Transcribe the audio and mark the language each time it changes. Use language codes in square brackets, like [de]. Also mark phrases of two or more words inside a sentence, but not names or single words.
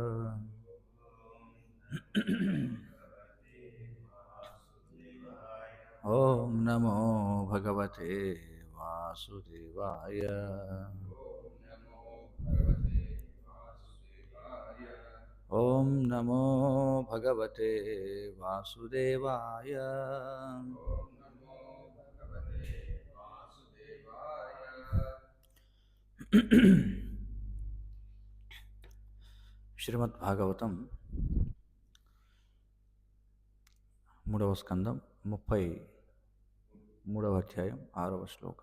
[sa] ओम नमो भगवते वासुदेवाय। ओम नमो भगवते वासुदेवाय। [te] శ్రీమద్ భాగవతం మూడవ స్కందం 33వ అధ్యాయం 6వ శ్లోకం.